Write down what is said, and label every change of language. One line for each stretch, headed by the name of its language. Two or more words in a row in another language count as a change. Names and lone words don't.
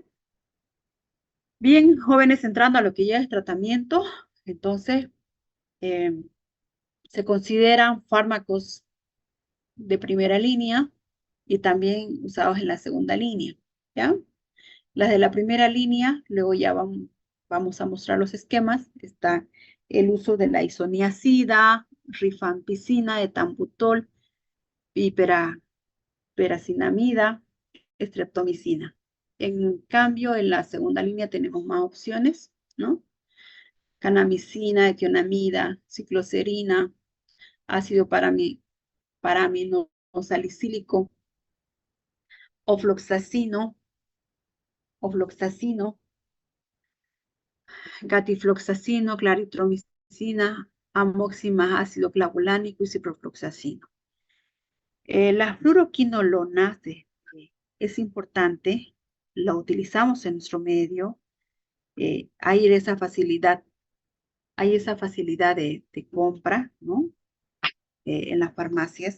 Spanish: Bien, jóvenes, entrando a lo que ya es tratamiento, entonces se consideran fármacos de primera línea y también usados en la segunda línea, ¿ya? Las de la primera línea, luego ya vamos a mostrar los esquemas. Está el uso de la isoniazida, rifampicina, etambutol, peracinamida, streptomicina. En cambio, en la segunda línea tenemos más opciones, ¿no? Canamicina, etionamida, cicloserina, ácido paraminosalicílico, ofloxacino, gatifloxacino, claritromicina, amoxicina, ácido clavulánico y ciprofloxacino. La fluoroquinolonase es importante, la utilizamos en nuestro medio, hay esa facilidad de compra, ¿no? En las farmacias.